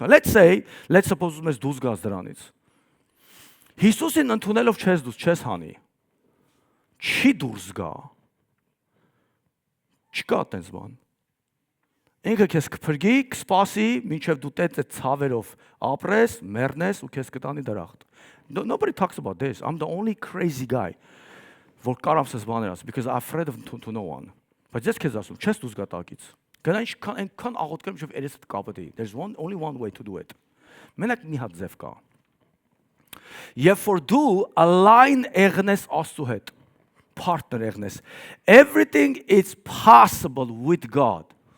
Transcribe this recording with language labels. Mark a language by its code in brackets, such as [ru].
[en] Let's suppose [hy] mēs դուրս գաս դրանից։ Հիսուսին ընդունելով չես հանի։ Չի դուրս գա։ Չկա տենց բան։ Ինքը քեզ կփրկի, կսպասի, մինչև դու տենց ցավերով ապրես, մեռնես ու քեզ կտանի դրախտ։ [en] Nobody talks about this. I'm the only crazy guy. [hy] Որ կարամ սես բաներ ասում, [en] because I'm afraid of to no one. [hy] Բայց ես քեզ ասում, չես դուրս գա տակից։ Գնա այնքան աղոթքեմ, մինչև երեսդ կապտի։ [en] There's only one way to do it. [hy] Մենակ մի հատ ձև կա։ Երբ որ դու align եղնես Աստծու հետ, partner եղնես, [en] everything is possible with God.